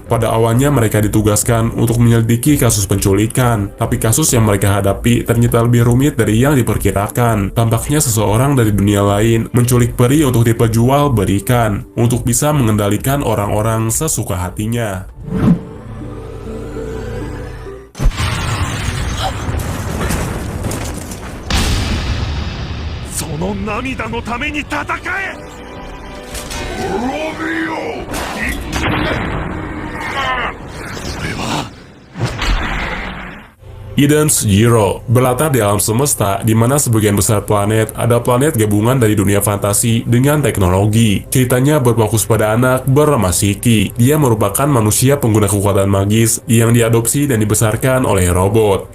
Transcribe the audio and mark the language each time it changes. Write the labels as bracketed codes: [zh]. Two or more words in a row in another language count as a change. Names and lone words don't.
[id] Pada awalnya mereka ditugaskan untuk menyelidiki kasus penculikan, tapi kasus yang mereka hadapi ternyata lebih rumit dari yang diperkirakan. Tampaknya seseorang dari dunia lain menculik peri untuk diperjualbelikan untuk bisa mengendalikan orang-orang sesuka hatinya. [ja] その涙のために戦え！滅びよ！俺は [id] Eden's Zero berlatar di alam semesta di mana sebagian besar planet ada planet gabungan dari dunia fantasi dengan teknologi. Ceritanya berfokus pada anak bernama Shiki. Dia merupakan manusia pengguna kekuatan magis yang diadopsi dan dibesarkan oleh robot.